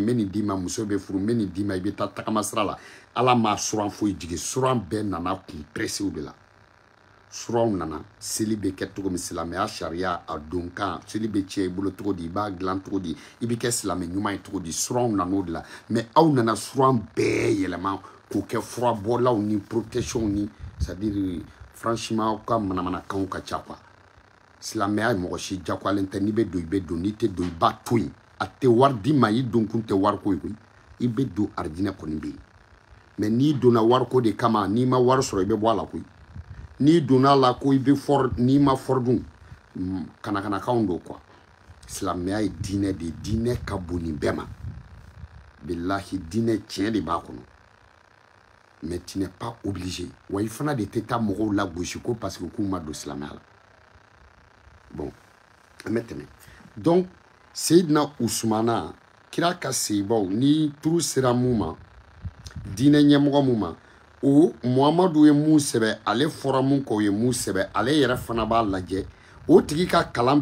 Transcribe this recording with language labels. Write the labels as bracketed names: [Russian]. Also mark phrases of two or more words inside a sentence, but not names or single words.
[Bambara] me ni di ma muso bɛ furu me ni di ma i bɛ taa tagama sira la ala ma suran foyi jigi suran bɛɛ nana kun pressé de la suranw nana seli bɛ kɛ cogo min silamɛya sariya a don kan seli bɛ tiɲɛ i bolo cogo di i b'a dilan cogo di i bɛ kɛ silamɛ ɲuman ye cogo di suranw nan'o de la mais aw nana suran bɛɛ yɛlɛma k'o kɛ furabɔlaw ni protection ni [French] c'est-à-dire franchement [Bambara] ka manamanakanw ka ca quoi silamɛya mɔgɔ si jagoyalen tɛ n'i bɛ don i bɛ don n'i tɛ don i b'a to yen a tɛ wari d'i ma i don kun tɛ wariko ye koyi i bɛ don arijinɛ kɔni bɛ yen mais n'i donna wariko de kama n'i ma wari sɔrɔ i bɛ bɔ a la koyi n'i donna la ko i bɛ fɔr n'i ma fɔr dun kanakanakanw don quoi silamɛya ye diinɛ de ye diinɛ ka bon nin bɛɛ ma bilahi diinɛ tiɲɛ de b'a kɔnɔ [French] mais tu n'es pas obligé [Bambara] wa i fana de tɛ taa mɔgɔw la gosi ko [French] parce que [Bambara] k'u ma don silamɛya la bon an bɛ tɛmɛ donc Seydina Usumana kira ka seyibaw ni turu sera mun ma diinɛ ɲɛmɔgɔ mun ma o Muhamadu ye mun sɛbɛ ale fɔra mun kɔ o ye mun sɛbɛ ale yɛrɛ fana b'a lajɛ o tigi ka kalan